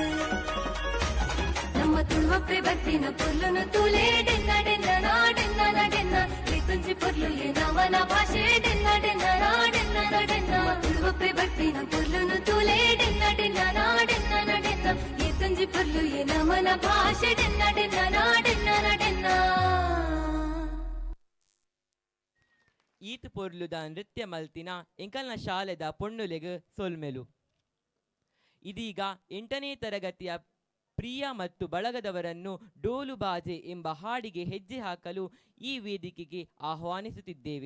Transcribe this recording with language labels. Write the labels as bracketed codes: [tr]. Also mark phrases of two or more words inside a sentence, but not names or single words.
[tcy] ನಮ್ಮ ತುಳುವಪ್ಪೆ ಬರ್ತಿನ ಪೊರ್ಲುನು ತುಲೆ ಡೆನ್ನ ಡೆನ್ನ ನಾಡೆನ್ನ ನಡೆನ್ನ ಈ ತುಂಜಿ ಪೊರ್ಲು ಎ ನಮನ ಭಾಷೆ ಡೆನ್ನ ಡೆನ್ನ ನಾಡೆನ್ನ ನಡೆನ್ನ ತುಳುವಪ್ಪೆ ಬರ್ತಿನ ಪೊರ್ಲುನು ತುಲೆ ಡೆನ್ನ ಡೆನ್ನ ನಾಡೆನ್ನ ನಡೆನ್ನ ಈ ತುಂಜಿ ಪೊರ್ಲು ಎ ನಮನ ಭಾಷೆ ಡೆನ್ನ ಡೆನ್ನ ನಾಡೆನ್ನ ನಡೆನ್ನ ಈತ್ ಪೊರ್ಲುದ ನೃತ್ಯ ಮಲ್ತಿನ ಎಂಕಲ್ನ ಶಾಲೆದ ಪೊಣ್ಣುಲೆಗ್ ಸೊಲ್ಮೆಲು [kn] ಇದೀಗ 8ನೇ ತರಗತಿಯ ಪ್ರಿಯ ಮತ್ತು ಬಳಗದವರನ್ನು ಡೋಲು ಬಾಜೆ ಎಂಬ ಹಾಡಿಗೆ ಹೆಜ್ಜೆ ಹಾಕಲು ಈ ವೇದಿಕೆಗೆ ಆಹ್ವಾನಿಸುತ್ತಿದ್ದೇವೆ.